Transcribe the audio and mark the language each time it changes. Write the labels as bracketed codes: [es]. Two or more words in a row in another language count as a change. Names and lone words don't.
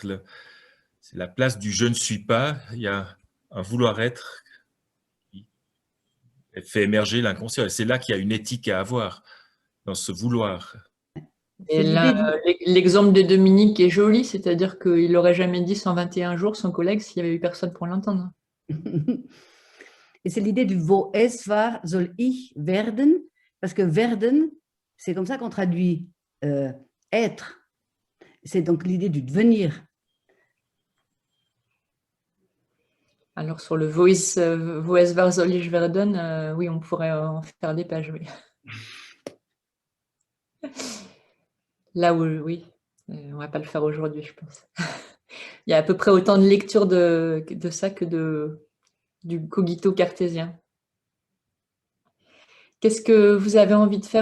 [fr] C'est la place du je ne suis pas. Il y a un vouloir être qui fait émerger l'inconscient. Et c'est là qu'il y a une éthique à avoir dans ce vouloir. Et là, l'exemple de Dominique est joli, c'est-à-dire qu'il n'aurait jamais dit 121 jours son collègue s'il n'y avait eu personne pour l'entendre. Et c'est l'idée du [de] wo es war, soll ich werden, [fr] parce que werden, c'est comme ça qu'on traduit être. C'est donc l'idée du devenir. Alors sur le [de] Woes war soll ich werden, [fr] oui, on pourrait en faire des pages, oui. Là où, oui, on va pas le faire aujourd'hui, je pense. Il y a à peu près autant de lecture de ça que du cogito cartésien. Qu'est-ce que vous avez envie de faire?